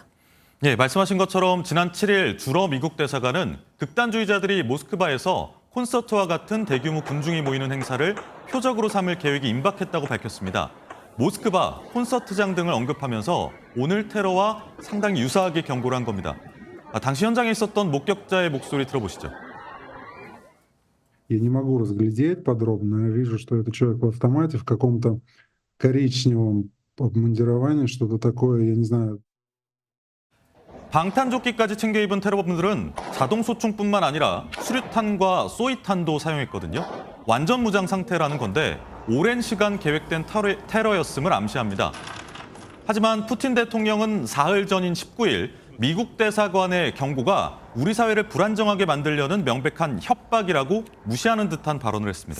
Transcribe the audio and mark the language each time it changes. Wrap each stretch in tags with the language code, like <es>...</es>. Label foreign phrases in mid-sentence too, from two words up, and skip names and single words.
<ko>예, 말씀하신 것처럼 지난 7일 주러 미국 대사관은 극단주의자들이 모스크바에서 콘서트와 같은 대규모 군중이 모이는 행사를 표적으로 삼을 계획이 임박했다고 밝혔습니다. 모스크바, 콘서트장 등을 언급하면서 오늘 테러와 상당히 유사하게 경고를 한 겁니다. 당시 현장에 있었던 목격자의 목소리 들어보시죠.</ko> <ru>Я не могу разглядеть подробно. Я вижу, что это человек в автомате в каком-то коричневом обмундировании, что-то такое, я не знаю.</ru> <ko>방탄조끼까지 챙겨 입은 테러범들은 자동소총뿐만 아니라 수류탄과 쏘이탄도 사용했거든요. 완전 무장 상태라는 건데 오랜 시간 계획된 테러였음을 암시합니다. 하지만 푸틴 대통령은 사흘 전인 19일 미국 대사관의 경고가 우리 사회를 불안정하게 만들려는 명백한 협박이라고 무시하는 듯한 발언을 했습니다.</ko>